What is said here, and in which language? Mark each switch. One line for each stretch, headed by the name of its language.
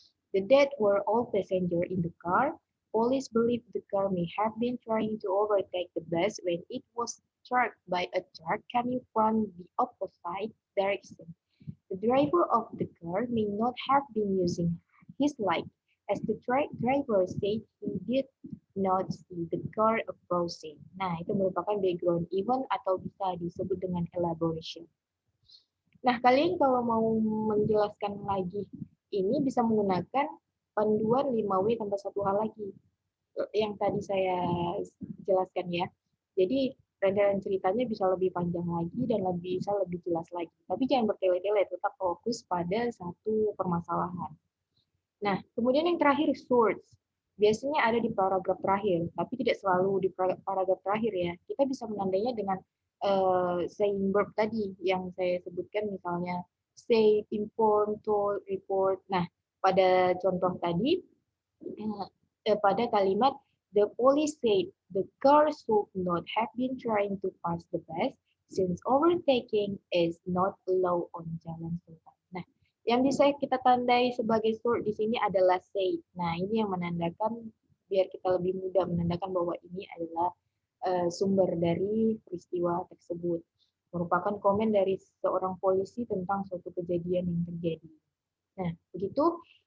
English: The dead were all passengers in the car. Police believe the car may have been trying to overtake the bus when it was struck by a truck coming from the opposite direction. The driver of the car may not have been using his light, as the driver said he did not see the car approaching.
Indonesian: Nah, itu merupakan background event atau bisa disebut dengan elaboration. Nah, kalian kalau mau menjelaskan lagi ini bisa menggunakan panduan 5W tambah satu hal lagi yang tadi saya jelaskan ya. Jadi rentetan ceritanya bisa lebih panjang lagi dan bisa lebih jelas lagi. Tapi jangan bertele-tele, tetap fokus pada satu permasalahan. Nah, kemudian yang terakhir source. Biasanya ada di paragraf terakhir, tapi tidak selalu di paragraf terakhir ya. Kita bisa menandainya dengan saying verb tadi yang saya sebutkan, misalnya say, inform, told, report. Nah, pada contoh tadi, pada kalimat
English: the police said the car should not have been trying to pass the bus since overtaking is not allowed on Jalan Sultan.
Indonesian: Nah, yang bisa kita tandai sebagai source di sini adalah say. Nah, ini yang menandakan, biar kita lebih mudah menandakan bahwa ini adalah sumber dari peristiwa tersebut. Merupakan komen dari seorang polisi tentang suatu kejadian yang terjadi. Nah, begitu.